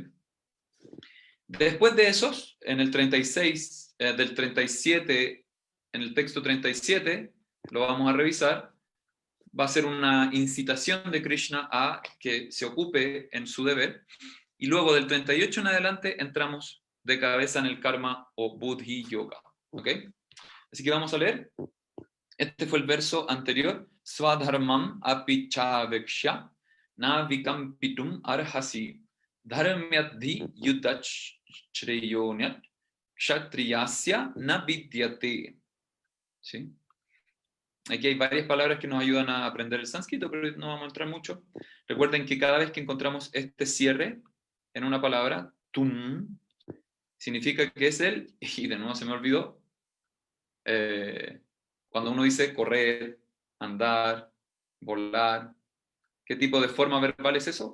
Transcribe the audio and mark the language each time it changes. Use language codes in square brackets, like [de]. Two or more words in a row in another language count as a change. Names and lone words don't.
[es] Después de esos, en el 36, del 37, en el texto 37, lo vamos a revisar, va a ser una incitación de Krishna a que se ocupe en su deber, y luego del 38 en adelante entramos de cabeza en el karma o Buddhi Yoga. ¿Ok? Así que vamos a leer. Este fue el verso anterior. [sa] Swadharmam api chaveksha na vikampitum arhasi dharmyadhi yudach shreyonyat kshatriyasya na vidyate. [es] ¿Sí? Aquí hay varias palabras que nos ayudan a aprender el sánscrito, pero no vamos a entrar mucho. Recuerden que cada vez que encontramos este cierre en una palabra, tum, significa que es el, y de nuevo se me olvidó, cuando uno dice correr, andar, volar, ¿qué tipo de forma verbal es eso?